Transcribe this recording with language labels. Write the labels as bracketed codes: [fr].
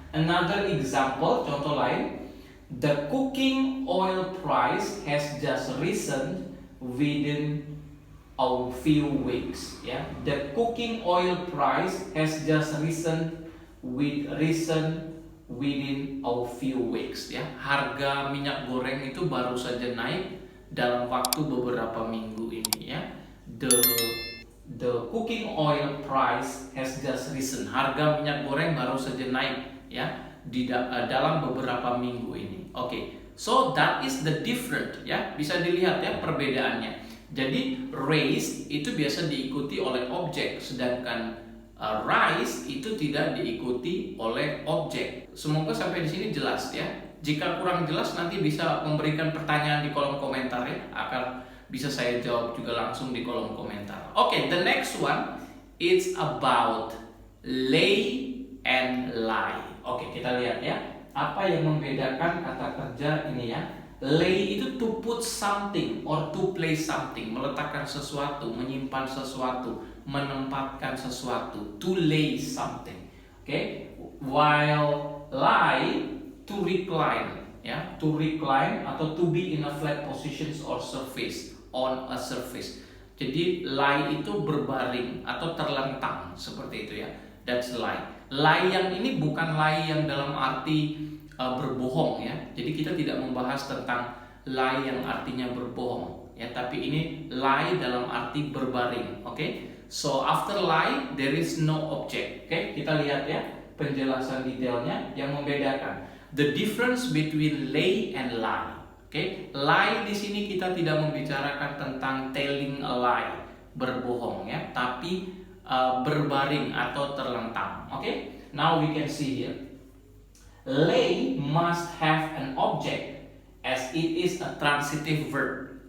[en] Another example, [id] contoh lain, [en] the cooking oil price has just risen within a few weeks. Ya, the cooking oil price has just risen within a few weeks. [id] Ya, harga minyak goreng itu baru saja naik dalam waktu beberapa minggu ini. [en] Ya, the cooking oil price has just risen. [id] Harga minyak goreng baru saja naik, ya, di dalam beberapa minggu ini. [en] Okay, so that is the different, ya, [id] bisa dilihat ya perbedaannya. Jadi raise itu biasa diikuti oleh objek, sedangkan rise itu tidak diikuti oleh objek. Semoga sampai di sini jelas ya. Jika kurang jelas nanti bisa memberikan pertanyaan di kolom komentar ya, akan bisa saya jawab juga langsung di kolom komentar. [en] Okay, the next one it's about lay and lie. [id] Oke, kita lihat ya. Apa yang membedakan kata kerja ini ya? [en] Lay itu to put something or to place something, [id] meletakkan sesuatu, menyimpan sesuatu, menempatkan sesuatu, [en] to lay something. Oke, while lie to recline, ya, to recline atau to be in a flat positions or surface, on a surface. [id] Jadi lie itu berbaring atau terlentang seperti itu ya. [en] That's lie. [id] Lie yang ini bukan lie yang dalam arti berbohong ya. Jadi kita tidak membahas tentang lie yang artinya berbohong ya, tapi ini lie dalam arti berbaring. Oke. [en] So after lie there is no object. [id] Oke, kita lihat ya penjelasan detailnya yang membedakan. [en] The difference between lay and lie. [id] Oke, lie di sini kita tidak membicarakan tentang [en] telling a lie, [id] berbohong ya, tapi berbaring atau terlentang. [en] Oke, now we can see here. Lay must have an object as it is a transitive verb.